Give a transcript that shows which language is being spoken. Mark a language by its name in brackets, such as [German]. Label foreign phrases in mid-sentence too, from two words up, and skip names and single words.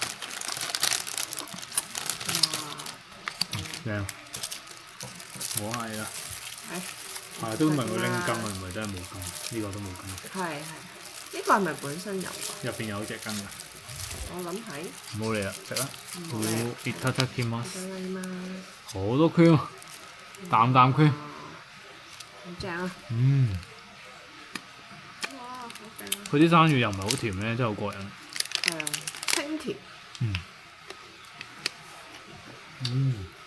[Cantonese] 正，冇嗌啦。係都唔係佢拎金啊，唔係真係冇金，呢個都冇金。係係，呢個係咪本身有㗎？入邊有隻金㗎，我諗係，冇嚟啦，食啦。唔好理 [Japanese] いただきまいす。ただきます， [Cantonese] 好多 cream，啖啖 cream。好正啊！嗯，哇，好正啊！佢啲生魚又唔係好甜咧，真係好過癮。係啊，清甜，嗯。嗯。